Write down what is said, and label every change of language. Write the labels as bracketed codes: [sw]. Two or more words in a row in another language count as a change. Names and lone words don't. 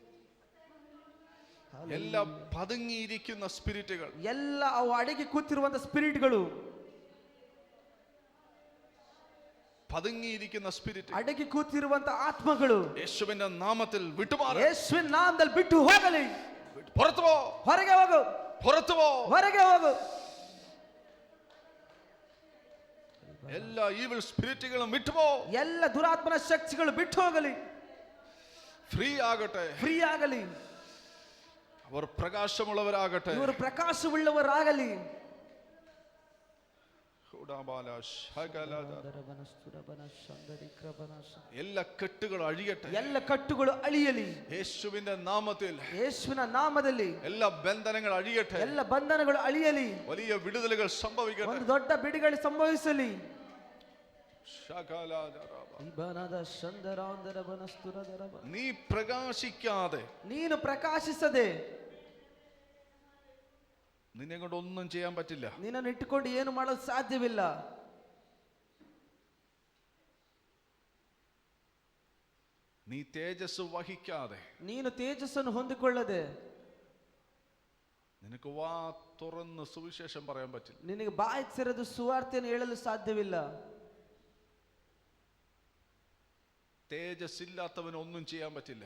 [ml] ಎಲ್ಲ പതുങ്ങിയിരിക്കുന്ന സ്പിരിറ്റുകൾ, [kn] ಎಲ್ಲ ಅವು ಅಡಗಿ ಕೂತಿರುವಂತ ಸ್ಪಿರಿಟ್ಗಳು, [ml] പതുങ്ങിയിരിക്കുന്ന സ്പിരിറ്റ്, [kn] ಅಡಗಿ ಕೂತಿರುವಂತ ಆತ್ಮಗಳು [ml] യേശുവിന്റെ നാമത്തിൽ വിട്ടുമാറ. [kn] ಯೇಸುವಿನ ನಾಮದಲ್ಲಿ ಬಿಟ್ಟು ಹೋಗಲಿ. [ml] പുറത്തു പോ, [kn] ಹೊರಗೆ ಹೋಗು, [ml] പുറത്തു പോ, [kn] ಹೊರಗೆ ಹೋಗು. [ml] എല്ലാ [en] evil spirits [ml] വിട്ടുപോ. [kn] ಎಲ್ಲ ದುರಾತ್ಮನ ಶಕ್ತಿಗಳು ಬಿಟ್ಟು ಹೋಗಲಿ. [ml] ഫ്രീ ആകട്ടെ, [kn] ಫ್ರೀ ಆಗಲಿ. [ml] അവർ പ്രകാശമുള്ളവരാകട്ടെ. [kn] ಇವರು ಪ್ರಕಾಶವುಳ್ಳವರಾಗಲಿ. [ml] എല്ലാ കെട്ടുകളും അഴിയട്ടെ. [kn] ಎಲ್ಲ ಕಟ್ಟುಗಳು ಅಳಿಯಲಿ. [ml] യേശുവിന്റെ നാമത്തിൽ [kn] ಯೇಸುವಿನ ನಾಮದಲ್ಲಿ [ml] എല്ലാ ബന്ധനങ്ങൾ അഴിയട്ടെ. [kn] ಎಲ್ಲ ಬಂಧನಗಳು ಅಳಿಯಲಿ. [ml] വലിയ വിടുതലുകൾ സംഭവിക്കട്ടെ. [kn] ಒಂದು ದೊಡ್ಡ ಬಿಡುಗಡೆ ಸಂಭವಿಸಲಿ. [ml] നീ പ്രകാശിക്കാതെ, [kn] ನೀನು ಪ್ರಕಾಶಿಸದೆ [ml] നിന്നെ കൊണ്ട് ഒന്നും ചെയ്യാൻ പറ്റില്ല. [kn] ನಿನ್ನನ್ನು ಇಟ್ಟುಕೊಂಡು ಏನು ಮಾಡಲು ಸಾಧ್ಯವಿಲ್ಲ. [ml] നീ തേജസ് വഹിക്കാതെ, [kn] ನೀನು ತೇಜಸ್ಸನ್ನು ಹೊಂದಿಕೊಳ್ಳದೆ, [ml] നിനക്ക് വാ തുറന്ന് സുവിശേഷം പറയാൻ പറ്റില്ല. [kn] ನಿನಗೆ ಬಾಯಿ ತೆರೆದು ಸುವಾರ್ತೆಯನ್ನು ಹೇಳಲು ಸಾಧ್ಯವಿಲ್ಲ. [ml] തേജസ് ഇല്ലാത്തവന് ഒന്നും ചെയ്യാൻ പറ്റില്ല.